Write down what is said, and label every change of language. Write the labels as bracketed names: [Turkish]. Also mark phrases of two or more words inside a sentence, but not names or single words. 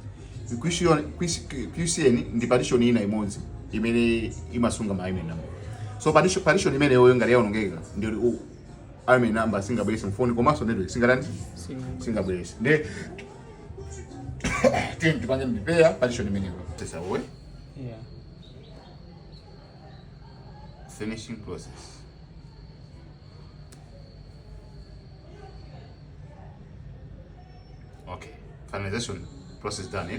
[Nyanja] Kwisieni ndi partition ina imodzi imene imasunga ma [English] IMEI number. [Nyanja] So partition imene yoyo ngati yaonongeka ndi [English] IMEI number [Nyanja] singabwerese mfoni komanso network singabwerese. Nde tipange [English] repair partition [Nyanja] imene tesa we. [English] Yeah. Finishing process. Okay, finalization process done.